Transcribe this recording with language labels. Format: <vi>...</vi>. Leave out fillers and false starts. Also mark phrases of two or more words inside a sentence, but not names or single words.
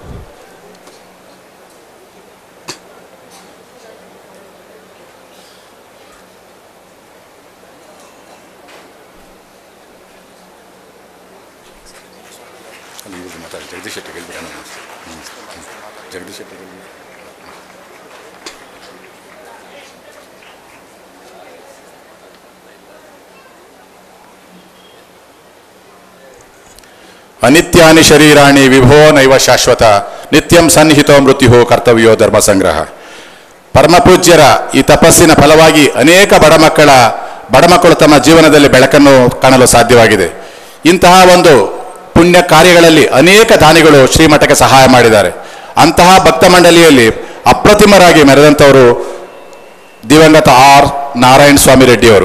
<kn>ಜಗದೀಶ್ ಶೆಟ್ಟಿ ಜಗದೀಶ್ ಶೆಟ್ಟಿ</kn> <sa>ಅನಿತ್ಯಾನಿ ಶರೀರಾಣಿ ವಿಭೋ ನೈವ ಶಾಶ್ವತ ನಿತ್ಯಂ ಸನ್ನಿಹಿತೋ ಮೃತ್ಯು ಕರ್ತವ್ಯೋ ಧರ್ಮ ಸಂಗ್ರಹ.</sa> <kn>ಪರಮಪೂಜ್ಯರ ಈ ತಪಸ್ಸಿನ ಫಲವಾಗಿ ಅನೇಕ ಬಡಮಕ್ಕಳು ತಮ್ಮ ಜೀವನದಲ್ಲಿ ಬೆಳಕನ್ನು ಕಾಣಲು ಸಾಧ್ಯವಾಗಿದೆ. ಇಂತಹ ಒಂದು ಪುಣ್ಯ ಕಾರ್ಯಗಳಲ್ಲಿ ಅನೇಕ ದಾನಿಗಳು ಶ್ರೀಮಠಕ್ಕೆ ಸಹಾಯ ಮಾಡಿದ್ದಾರೆ. ಅಂತಹ ಭಕ್ತ ಮಂಡಳಿಯಲ್ಲಿ ಅಪ್ರತಿಮರಾಗಿ ಮೆರೆದಂಥವರು ದಿವಂಗತ ಆರ್ ನಾರಾಯಣ ಸ್ವಾಮಿ ರೆಡ್ಡಿಯವರು.</kn>